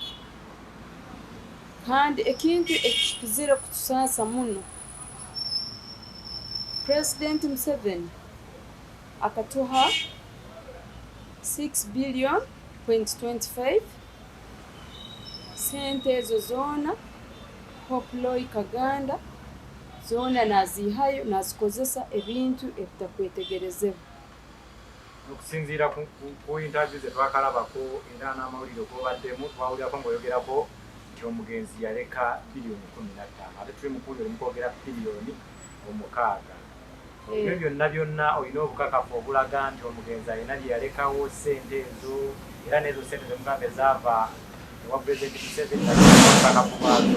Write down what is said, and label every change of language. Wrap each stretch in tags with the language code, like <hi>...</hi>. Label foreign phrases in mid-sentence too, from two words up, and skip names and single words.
<nyn>Kandi ekintu ekikizire kutusaasa muno President Museveni akatuha 6 billion 25 sente ezo zoona Hope Loy Kaganda zoona nazihayo nazikozesa ebintu ebitakwetegerezebwa.</nyn> <lg>Okusinziira ku interview ze twakalabako era n'amawulire g'obaddemu twawulirako ng'oyogerako nti omugenzi yaleka biliyoni 15 ate tuli mukuuli olimu kwogera biliyoni 6. Ebyo byonna olina obukakafu obulaga nti omugenzi alina bye yalekawo ssente ezo era n'ezo ssente zemugambe zaava ewa Pulezidenti Museveni obukakafu bwazo.</lg>